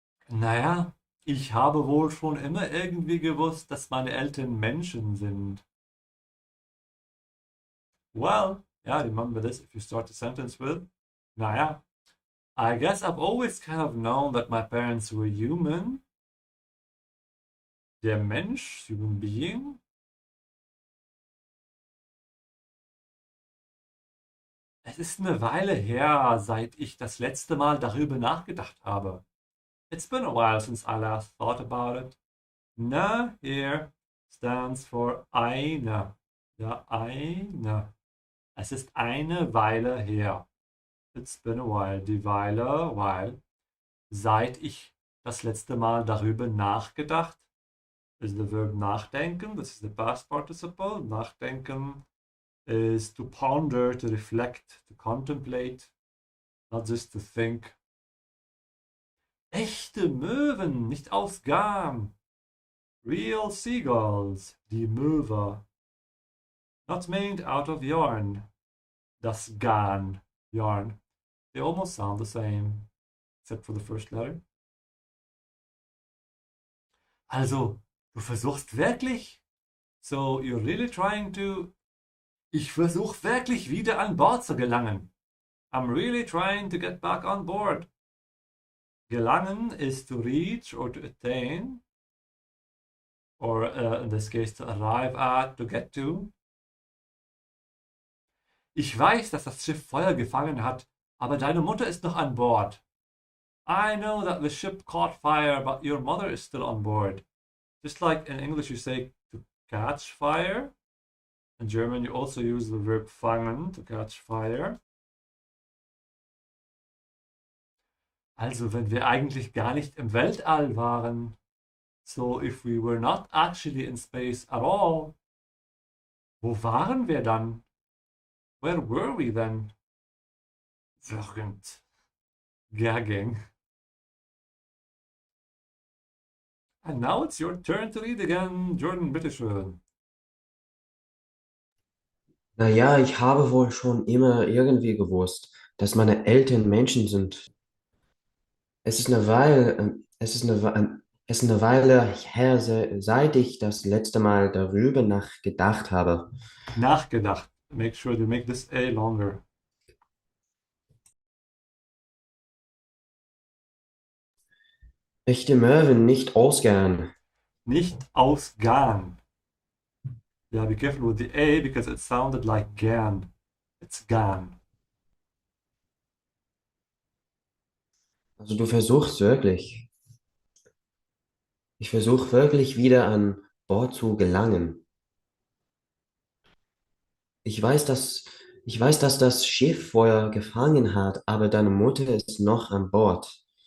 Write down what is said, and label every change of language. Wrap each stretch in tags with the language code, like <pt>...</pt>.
<de>Naja, ich habe wohl schon immer irgendwie gewusst, dass meine Eltern Menschen sind.</de> <en>Well, yeah, remember this if you start a sentence with, naja, I guess I've always kind of known that my parents were human.</en> <de>Der Mensch,</de> <en>human being.</en> <de>Es ist eine Weile her, seit ich das letzte Mal darüber nachgedacht habe.</de> <en>It's been a while since I last thought about it. Na here stands for eine.</en> <de>Ja, eine. Es ist eine Weile her.</de> <en>It's been a while.</en> <de>Die Weile, while. Seit ich das letzte Mal darüber nachgedacht.</de> <en>Is the verb nachdenken. This is the past participle. Nachdenken is to ponder, to reflect, to contemplate. Not just to think.</en> <de>Echte Möwen, nicht aus Garn.</de> <en>Real seagulls, die Möwe. Not made out of yarn.</en> <de>Das Garn, yarn.</de> <en>They almost sound the same, except for the first letter.</en> <de>Also, du versuchst wirklich?</de> <en>So, you're really trying to...</en> <de>Ich versuch wirklich wieder an Bord zu gelangen.</de> <en>I'm really trying to get back on board. Gelangen is to reach or to attain. Or in this case, to arrive at, to get to.</en> <de>Ich weiß, dass das Schiff Feuer gefangen hat, aber deine Mutter ist noch an Bord.</de> <en>I know that the ship caught fire, but your mother is still on board. Just like in English you say to catch fire. In German you also use the verb fangen, to catch fire.</en> <de>Also wenn wir eigentlich gar nicht im Weltall waren,</de> <en>so if we were not actually in space at all,</en> <de>Wo waren wir dann?</de> <en>Where were we then? Während. Gagging. And now it's your turn to read again.</en> <de>Jordan, bitteschön. Naja, ich habe wohl schon immer irgendwie gewusst, dass meine Eltern Menschen sind. Es ist eine Weile, es ist eine Weile her, seit ich das letzte Mal darüber nachgedacht habe. Nachgedacht.</de> <en>Make sure to make this A longer.</en> <de>Echte Möwen nicht ausgern. Nicht ausgern.</de> <en>Yeah, be careful with the A because it sounded like gern. It's gern.</en> <de>Also du versuchst wirklich. Ich versuche wirklich wieder an Bord zu gelangen. Ich weiß, dass das Schiff Feuer gefangen hat, aber deine Mutter ist noch an Bord.</de>